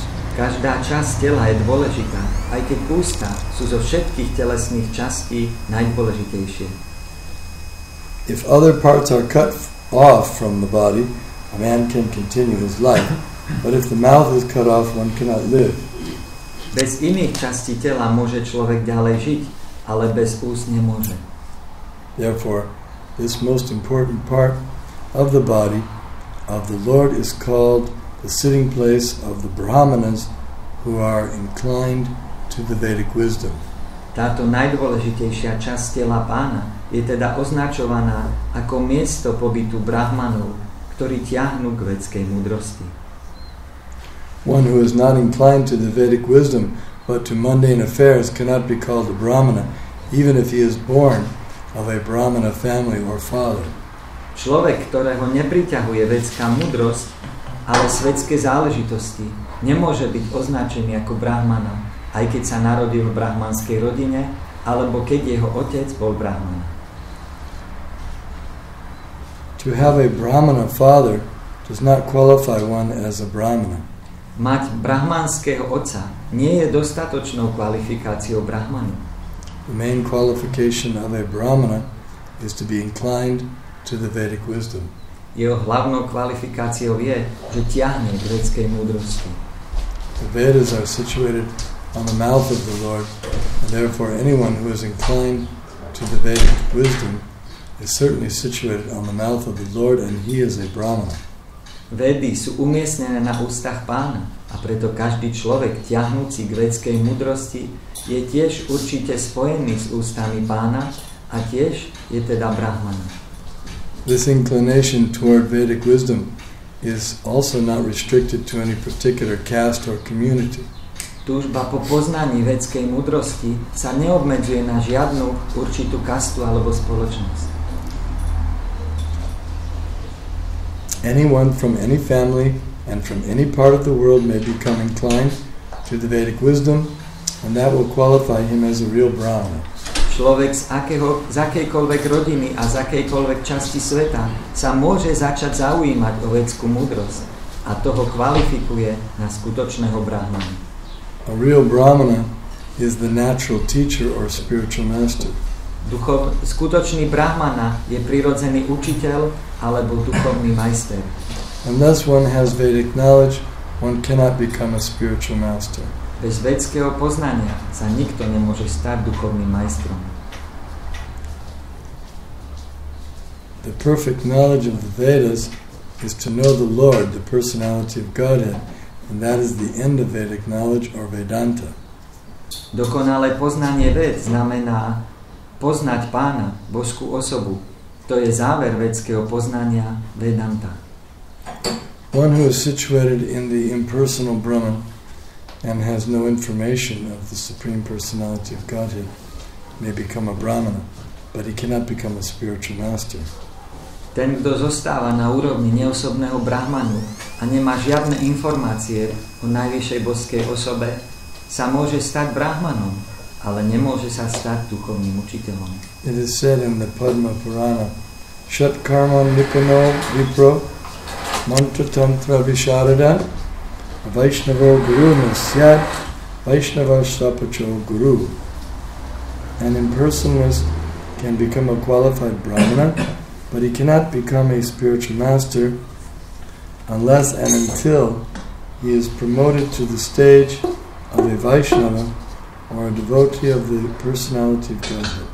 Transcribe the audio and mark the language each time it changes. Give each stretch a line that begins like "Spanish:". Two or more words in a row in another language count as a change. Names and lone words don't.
Slovak: Každá časť tela je dôležitá, aj keď ústa sú zo všetkých telesných častí najdôležitejšie.
English: If other parts are cut off from the body, a man can continue his life, but if the mouth is cut off, one cannot live.
Slovak: Bez iných častí tela môže človek ďalej žiť, ale bez úst nemôže.
English: Therefore, this most important part of the body of the Lord is called the sitting place of the Brahmanas who are inclined to the Vedic wisdom.
Slovak: Táto najdôležitejšia časť tela Pána je teda označovaná ako miesto pobytu Brahmanov, ktorí tiahnu k vedskej múdrosti.
English: One who is not inclined to the Vedic wisdom but to mundane affairs cannot be called a Brahmana, even if he is born of a Brahmana family or father.
Slovak: Človek, ktorého nepriťahuje vedská múdrosť, ale svetské záležitosti, nemôže byť označený ako brahmana, aj keď sa narodil v brahmanskej rodine, alebo keď jeho otec bol brahmana.
English: To have a brahmana father does not qualify one as a brahmana.
Slovak: Mať brahmanského otca nie je dostatočnou kvalifikáciou brahmanu.
English: The main qualification of a brahmana is to be inclined to the Vedic wisdom.
Slovak: Jeho hlavnou kvalifikáciou je, že tiahne k vedskej múdrosti.
English: The Vedas are situated on the mouth of the Lord, and therefore anyone who is inclined to the Vedic wisdom is certainly situated on the mouth of the Lord, and he is a brahmana.
Slovak: Vedy sú umiestnené na ústach Pána a preto každý človek tiahnúci k vedskej múdrosti je tiež určite spojený s ústami Pána a tiež je teda brahmana.
English: This inclination toward Vedic wisdom is also not restricted to any particular caste or community.
Slovak: Túžba po poznaní vedskej múdrosti sa neobmedzuje na žiadnu určitú kastu alebo spoločnosť.
English: Anyone from any family and from any part of the world may become inclined to the Vedic wisdom, and that will qualify him as a real brahmana.
Slovak: Človek z akejkoľvek rodiny a z akejkoľvek časti sveta sa môže začať zaujímať o vedskú múdrosť a toho kvalifikuje na skutočného brahmana.
English: A real brahmana is the natural teacher or spiritual master.
Slovak: Skutočný brahmana je prirodzený učiteľ alebo duchovný majster.
English: Unless one has Vedic knowledge, one cannot become a spiritual master.
Slovak: Bez vedského poznania sa nikto nemôže stať duchovným majstrom.
English: The perfect knowledge of the Vedas is to know the Lord, the personality of Godhead, and that is the end of Vedic knowledge or Vedanta.
Slovak: Dokonalé poznanie ved znamená poznať Pána, božskú osobu. To je záver vedského poznania Vedanta.
English: One who is situated in the impersonal Brahman and has no information of the Supreme Personality of Godhead may become a Brahmana, but he cannot become a spiritual master.
Slovak: Ten, kto zostáva na úrovni neosobného brahmanu a nemá žiadne informácie o najvyššej božskej osobe, sa môže stať brahmanom, ale nemôže sa stať duchovným učiteľom.
English: It is said in the Padma Purana,
Sanskrit: षट् कर्म निपुणो विप्रो मन्त्र तन्त्र विशारद वैष्णव गुरु नस्यात् वैष्णव श्वपचो गुरु.
English: An impersonalist can become a qualified brahmana, but he cannot become a spiritual master unless and until he is promoted to the stage of a Vaishnava or a devotee of the personality of Godhead.